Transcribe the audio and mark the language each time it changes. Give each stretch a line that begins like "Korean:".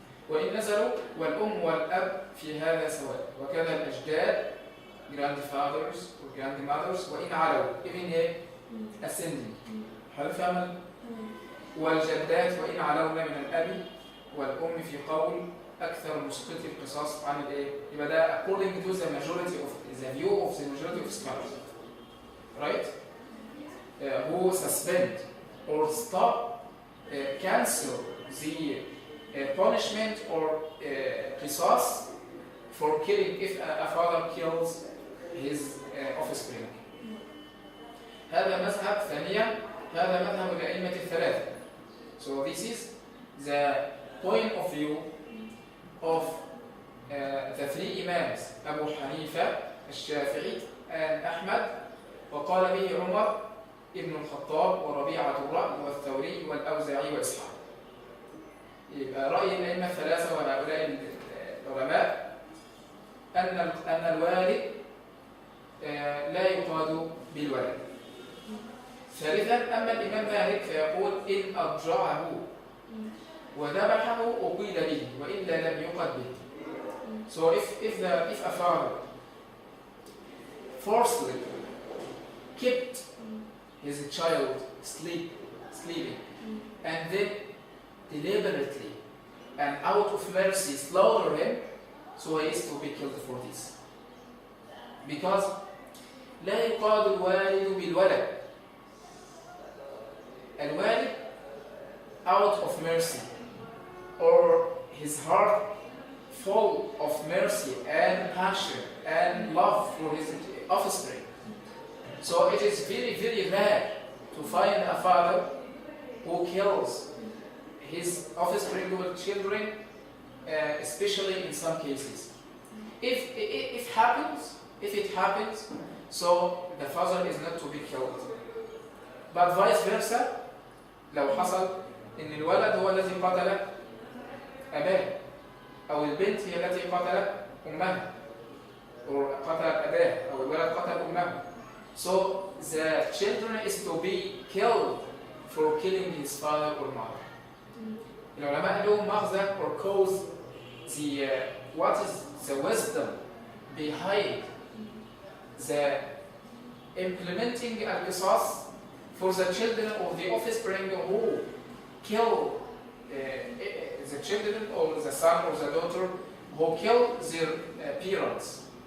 Arabic: وإن نزلوا والأم والأب في هذا سواء وكذا الأجداد
English: grandfathers or grandmothers
Arabic: وإن علوا
English: even here ascending.
Arabic: هل فهم؟ والجدات وإن علون من الأب والأم في قول أكثر مسقطي القصاص عن الإيه؟ يبقى ده
English: according to the majority of the view of the majority of scholars, right? Who suspend or stop, cancel the punishment or قصاص for killing if a father kills his offspring.
Arabic: هذا مذهب ثانيا هذا مذهب الأئمة الثلاثة.
English: So this is the point of view of the three imams أبو حنيفة الشافعي and أحمد
Arabic: وقال به عمر ابن الخطاب وربيعة الرأي والثوري والأوزاعي وإسحاق. يبقى رأي الأئمة الثلاثة وهؤلاء العلماء أن الوالد لا يقاد بالولد. ثالثا أما الإمام مالك فيقول إن أضجعه وذبحه أقيد به وإلا لم يقد به.
English: So if a father forcefully kept his child sleeping, and then deliberately and out of mercy slaughter him, so he is to be killed for this.
Arabic: Because لا يقاد الوالد بالولد.
English: الوالد out of mercy, or his heart full of mercy and passion and love for his offspring. So it is very, very rare to find a father who kills his offspring or children, especially in some cases. If it happens, so the father is not to be killed. But vice versa,
Arabic: لو حصل إن الولد هو الذي قتل أباه، أو البنت هي التي قتلت أمها، أو قتلت أباه، أو الولد قتل أمه.
English: So the children is to be killed for killing his father or mother.
Arabic: العلماء لهم مغزى
English: or cause the what is the wisdom behind the implementing al-qisas for the children of the offspring who kill the children or the son or the daughter who kill their parents.